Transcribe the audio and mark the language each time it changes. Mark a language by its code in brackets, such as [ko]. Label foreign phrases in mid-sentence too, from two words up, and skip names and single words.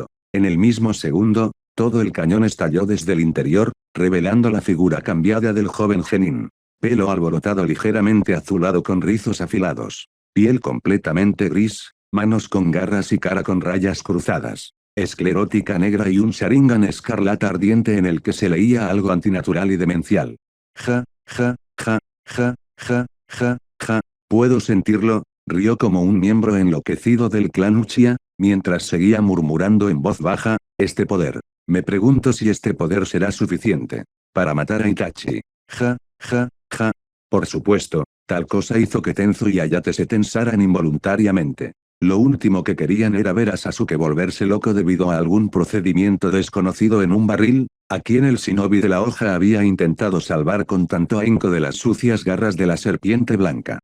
[es] En el mismo segundo, todo el cañón estalló desde el interior, revelando la figura cambiada del joven Genin. Pelo alborotado ligeramente azulado con rizos afilados. Piel completamente gris, manos con garras y cara con rayas cruzadas. Esclerótica negra y un Sharingan escarlata ardiente en el que se leía algo antinatural y demencial. Ja, ja, ja, ja, ja, ja, ja. Puedo sentirlo, rió como un miembro enloquecido del clan Uchiha, mientras seguía murmurando en voz baja, este poder. Me pregunto si este poder será suficiente para matar a Itachi. Ja, ja, ja. Por supuesto, tal cosa hizo que Tenzo y Ayate se tensaran involuntariamente. Lo último que querían era ver a Sasuke volverse loco debido a algún procedimiento desconocido en un barril, a quien el shinobi de la hoja había intentado salvar con tanto ahínco de las sucias garras de la serpiente blanca.